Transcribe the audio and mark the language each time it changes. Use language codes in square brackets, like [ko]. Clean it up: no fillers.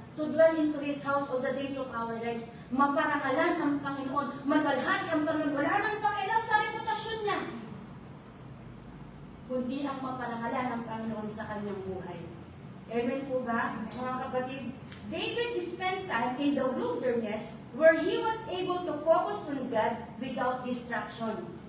[en] To dwell into His house all the days of our lives. [tl] Maparangalan ang Panginoon. Mabalhati ang Panginoon. Wala nang pakialam sa reputasyon niya. Kundi ang maparangalan ng Panginoon sa kanyang buhay. Amen po ba, mga kapatid? [en] David spent time in the wilderness where he was able to focus on God without distraction.